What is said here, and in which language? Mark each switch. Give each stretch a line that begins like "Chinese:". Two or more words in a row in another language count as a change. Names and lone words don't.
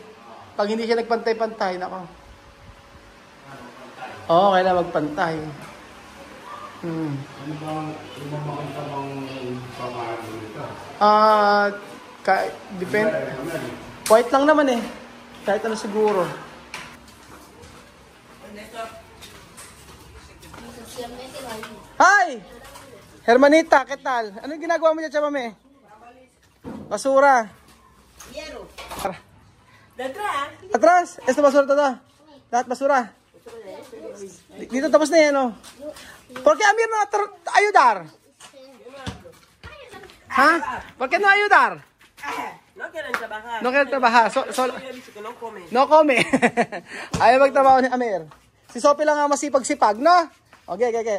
Filipino: Pag hindi siya nagpantay-pantay, nako. Oo, kailangan magpantay. Ano bang makita bang pamahalaan dito? Depende. White lang naman eh. Kahit ano siguro. Hi!
Spanish: Hermanita, ¿qué tal?
Filipino: Ano yung ginagawa mo dyan, Chamame?
Spanish: Basura. Hierro. Detrás. Atras? Esta basura todo.
Filipino: Lahat basura. Dito tapos na yan, oh.
Spanish: ¿Por qué Amir no ayudar? ¿Ha? ¿Por qué no ayudar? No quieren trabajar. No quieren trabajar. No come. No come.
Filipino: Ayaw magtrabaho ni Amir. Si Sophie lang ang masipag-sipag, no? Okay.